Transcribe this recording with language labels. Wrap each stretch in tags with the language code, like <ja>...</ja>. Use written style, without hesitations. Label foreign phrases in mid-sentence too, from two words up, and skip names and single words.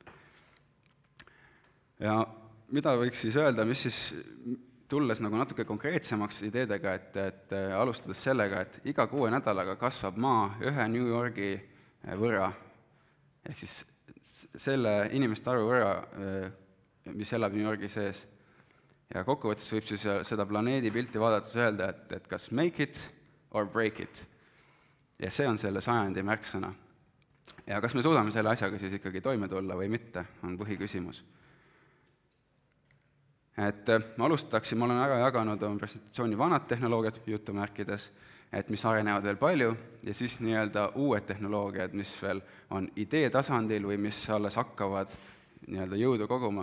<et>Ja mida võiks siis öelda, mis siis tulles nagu natuke konkreetsemaks ideedega, et alustades sellega, et iga 6 nädalaga kasvab maa 1 New Yorgi võrra, ehk siis selle inimeste arvu võrra, mis elab New Yorgi sees. Ja kokkuvõttes võib siis seda planeedi pilti vaadates öelda, et kas</et> <en>make it or break it.</en> <et>Ja see on selle sajandi märksõna. Ja kas me suudame selle asjaga siis ikkagi toime tulla või mitte, on põhiküsimus. Et ma alustaksin, ma olen ära jaganud oma presentatsiooni vanad tehnoloogiad jutumärkides, et mis arenevad veel palju, ja siis nii-öelda uued tehnoloogiad, mis veel on idee tasandil või mis alles hakkavad nii-öelda jõudu koguma.</et>